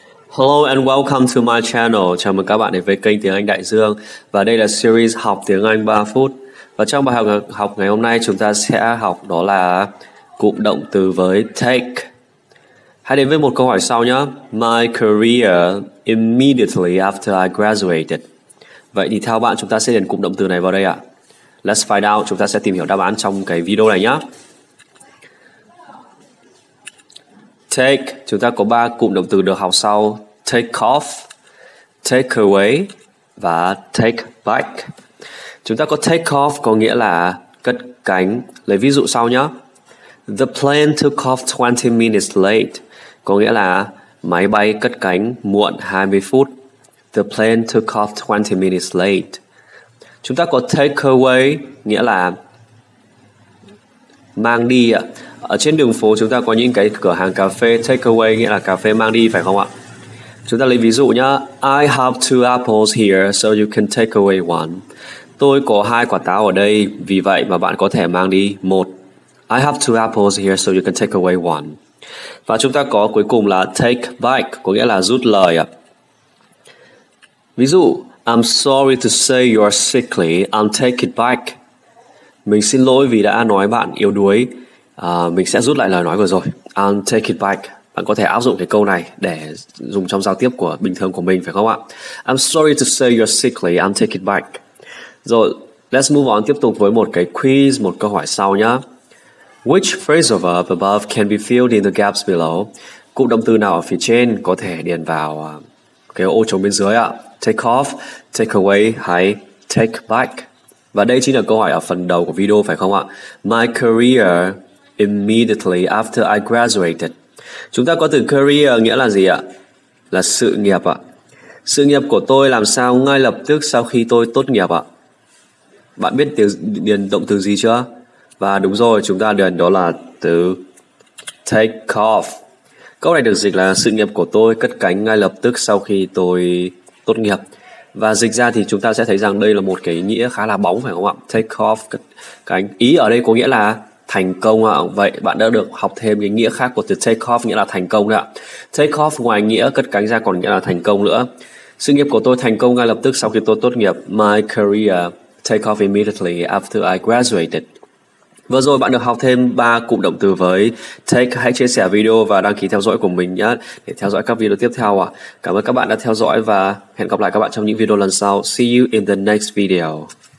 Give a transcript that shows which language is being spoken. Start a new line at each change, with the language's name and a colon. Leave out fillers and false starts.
English: Hello and welcome to my channel.
Vietnamese: Chào mừng các bạn đến với kênh Tiếng Anh Đại Dương. Và đây là series học tiếng Anh 3 phút. Và trong bài học ngày hôm nay chúng ta sẽ học đó là cụm động từ với take. Hãy đến với một câu hỏi sau nhé.
English: My career immediately after I graduated.
Vietnamese: Vậy thì theo bạn chúng ta sẽ điền cụm động từ này vào đây ạ.
English: Let's find out.
Vietnamese: Chúng ta sẽ tìm hiểu đáp án trong cái video này nhé. Take, chúng ta có 3 cụm động từ được học sau: take off, take away và take back. Chúng ta có take off có nghĩa là cất cánh. Lấy ví dụ sau nhé.
English: The plane took off 20 minutes late,
Vietnamese: có nghĩa là máy bay cất cánh muộn 20 phút.
English: The plane took off 20 minutes late.
Vietnamese: Chúng ta có take away nghĩa là mang đi ạ. Ở trên đường phố chúng ta có những cái cửa hàng cà phê take away nghĩa là cà phê mang đi, phải không ạ? Chúng ta lấy ví dụ nhá.
English: I have 2 apples here so you can take away one.
Vietnamese: Tôi có 2 quả táo ở đây, vì vậy mà bạn có thể mang đi một.
English: I have 2 apples here so you can take away one.
Vietnamese: Và chúng ta có cuối cùng là take back, có nghĩa là rút lời ạ. Ví dụ,
English: I'm sorry to say you're sickly, I'll take it back.
Vietnamese: Mình xin lỗi vì đã nói bạn yếu đuối. Mình sẽ rút lại lời nói vừa rồi.
English: I'll take it back.
Vietnamese: Bạn có thể áp dụng cái câu này để dùng trong giao tiếp của bình thường của mình, phải không ạ?
English: I'm sorry to say you're sickly, I'll take it back.
Vietnamese: Rồi,
English: let's move on,
Vietnamese: tiếp tục với một cái quiz, một câu hỏi sau nhé.
English: Which phrasal verb above can be filled in the gaps below?
Vietnamese: Cụm động từ nào ở phía trên có thể điền vào cái ô trống bên dưới ạ?
English: Take off, take away hay take back?
Vietnamese: Và đây chính là câu hỏi ở phần đầu của video, phải không ạ?
English: My career immediately after I graduated.
Vietnamese: Chúng ta có từ career nghĩa là gì ạ? Là sự nghiệp ạ. Sự nghiệp của tôi làm sao ngay lập tức sau khi tôi tốt nghiệp ạ? Bạn biết điền động từ gì chưa? Và đúng rồi, chúng ta điền đó là từ take off. Câu này được dịch là sự nghiệp của tôi cất cánh ngay lập tức sau khi tôi tốt nghiệp. Và dịch ra thì chúng ta sẽ thấy rằng đây là một cái nghĩa khá là bóng, phải không ạ? Take off, cất cánh. Ý ở đây có nghĩa là thành công ạ. Vậy bạn đã được học thêm cái nghĩa khác của từ take off, nghĩa là thành công đấy ạ. Take off ngoài nghĩa cất cánh ra còn nghĩa là thành công nữa. Sự nghiệp của tôi thành công ngay lập tức sau khi tôi tốt nghiệp.
English: My career take off immediately after I graduated.
Vietnamese: Vừa rồi bạn được học thêm 3 cụm động từ với take. Hãy chia sẻ video và đăng ký theo dõi của mình nhé để theo dõi các video tiếp theo ạ. Cảm ơn các bạn đã theo dõi và hẹn gặp lại các bạn trong những video lần sau.
English: See you in the next video.